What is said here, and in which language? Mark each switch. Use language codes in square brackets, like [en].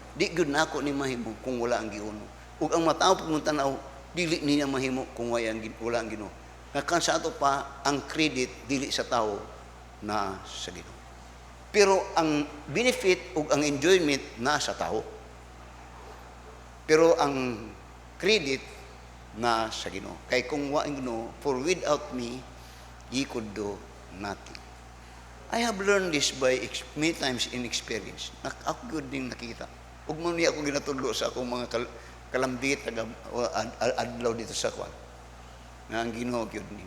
[ceb] Di gyud nako ni mahimo kung wala ang Ginoo. Ug ang matao pag tanaw, dili niya mahimo kung wala ang Ginoo. Nga kan sa ato pa, ang credit dili sa tao na sa Ginoo. Pero ang benefit ug ang enjoyment na sa tao. Pero ang credit na sa Ginoo. Kay kung wa ang Ginoo, [en] for without me, ye could do nothing. I have learned this by many times in experience. [ceb] Ako good din nakita. Ug man niya ako ginatudlo sa akong mga kalambit adlaw dito sa kwan. Nga ang Ginoo gyud ni.